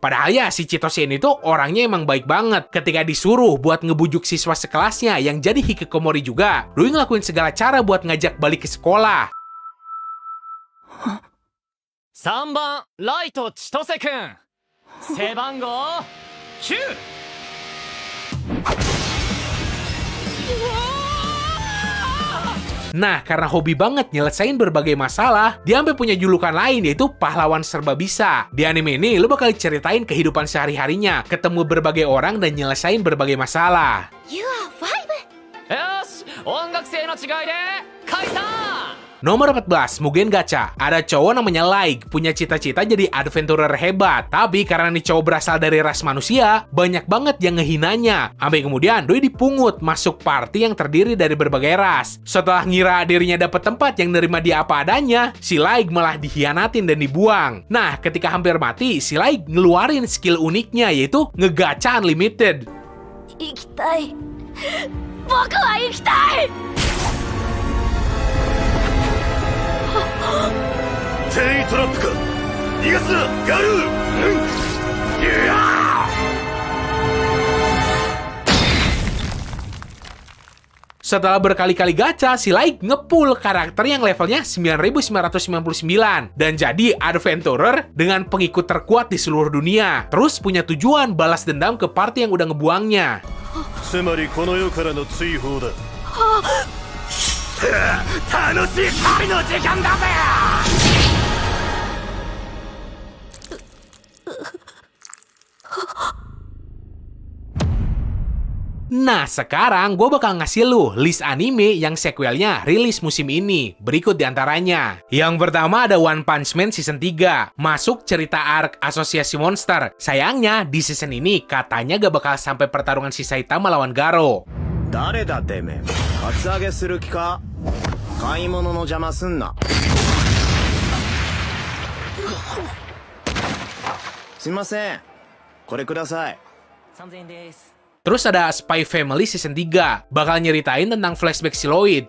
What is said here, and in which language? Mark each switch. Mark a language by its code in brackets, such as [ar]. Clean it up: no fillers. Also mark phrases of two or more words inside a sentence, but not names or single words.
[id] Padahal ya si Chitose ini tuh orangnya emang baik banget. Ketika disuruh buat ngebujuk siswa sekelasnya yang jadi hikikomori juga, Doi ngelakuin segala cara buat ngajak balik ke sekolah. [ja] 3 番ライト千歳くん、背番号9。 [id] Nah, karena hobi banget nyelesain berbagai masalah, dia sampai punya julukan lain yaitu pahlawan serba bisa. Di anime ini, lo bakal ceritain kehidupan sehari-harinya, ketemu berbagai orang dan nyelesain berbagai masalah. [en] You are five. [ja] よし、音楽性の違いで解散。 [id] Nomor 14, Mugen Gacha. Ada cowok namanya Like, punya cita-cita jadi adventurer hebat. Tapi karena nih cowok berasal dari ras manusia, banyak banget yang ngehinanya. Sampai kemudian Doi dipungut masuk party yang terdiri dari berbagai ras. Setelah ngira dirinya dapat tempat yang nerima dia apa adanya, si Like malah dikhianatin dan dibuang. Nah, ketika hampir mati, si Like ngeluarin skill uniknya yaitu ngegacha unlimited. [ja] 生きたい。僕は生きたい。テイトラップか逃がすなガルー。 [id] Setelah berkali-kali gacha, si Like ngepull karakter yang levelnya 9999 dan jadi adventurer dengan pengikut terkuat di seluruh dunia. Terus punya tujuan balas dendam ke party yang udah ngebuangnya. [ja] つまりこの世からの追放だ。楽しい旅の時間だぜ。 [id] Nah, sekarang gue bakal ngasih lu list anime yang sequelnya rilis musim ini. Berikut diantaranya. Yang pertama ada One Punch Man Season 3. Masuk cerita arc Asosiasi Monster. Sayangnya, di season ini katanya gak bakal sampai pertarungan si Saitama lawan Garo. [ja] 誰だてめえ、カツアゲする気か。買い物の邪魔すんな。すいません、これください。 3000円です。 [id] Terus ada Spy Family Season 3. Bakal nyeritain tentang flashback Siloid.